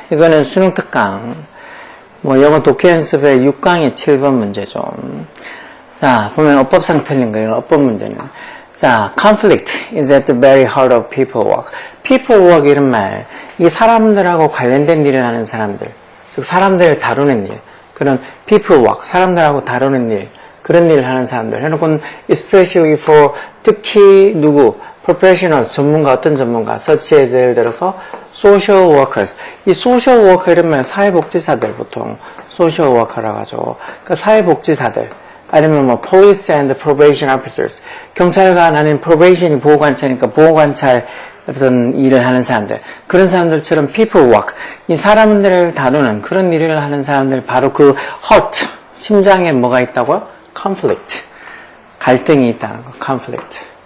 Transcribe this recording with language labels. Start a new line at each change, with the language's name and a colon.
Korean: 이거는 수능 특강, 영어 독해 연습의 6강의 7번 문제죠. 자, 보면 어법상 틀린 거예요. 어법 문제는.
English: 자, conflict is at the very heart of people work.
Korean: people work 이런 말, 이게 사람들하고 관련된 일을 하는 사람들, 즉 사람들을 다루는 일, 그런 people work, 사람들하고 다루는 일, 그런 일을 하는 사람들. 해놓고는
English: especially for,
Korean: 특히 누구, professionals, 전문가, 어떤 전문가,
English: such as
Korean: 예를 들어서 social workers. 이 social worker 이러면 사회복지사들 보통 social worker라고 하죠. 그러니까 사회복지사들. 아니면 뭐
English: police and probation officers.
Korean: 경찰관 아닌 probation이 보호관찰이니까 보호관찰 어떤 일을 하는 사람들. 그런 사람들처럼 people work. 이 사람들을 다루는 그런 일을 하는 사람들 바로 그 heart. 심장에 뭐가 있다고요? conflict. 갈등이 있다는 거. conflict.